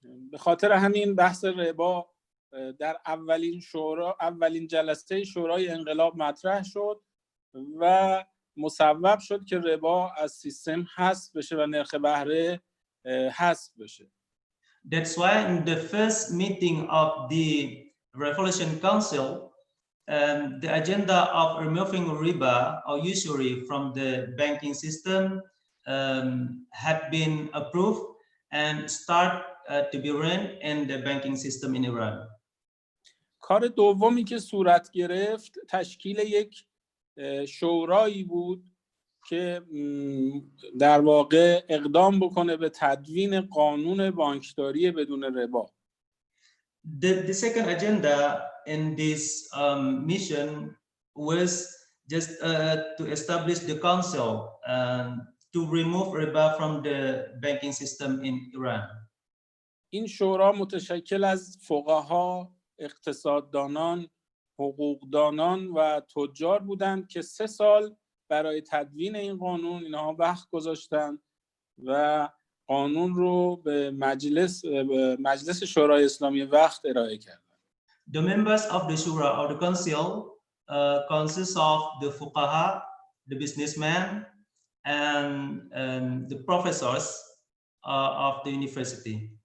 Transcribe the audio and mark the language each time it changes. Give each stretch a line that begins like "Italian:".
Persian: به خاطر همین بحث ربا در اولین جلسه شورای انقلاب مطرح شد و مصوب شد که ربا از سیستم حذف بشه و نرخ بهره حذف بشه.
English: That's why in the first meeting of the Revolution Council, the agenda of removing riba or usury from the banking system had been approved and start to be run in the banking system in Iran.
Persian: کار دومی که صورت گرفت تشکیل یک شورایی بود که در واقع اقدام بکنه به تدوین قانون بانکداری بدون ربا.
English: The second agenda in this mission was just to establish the council to remove riba from the banking system in Iran.
Persian: این شورا متشکل از فقها، اقتصاددانان، حقوقدانان و تجار بودند که 3 سال برای تدوین این قانون اینها وقت گذاشتند و قانون رو به مجلس شورای اسلامی وقت ارائه کردند.
English: The members of the shura or the council consists of the fuqaha, the businessmen, and the professors of the university.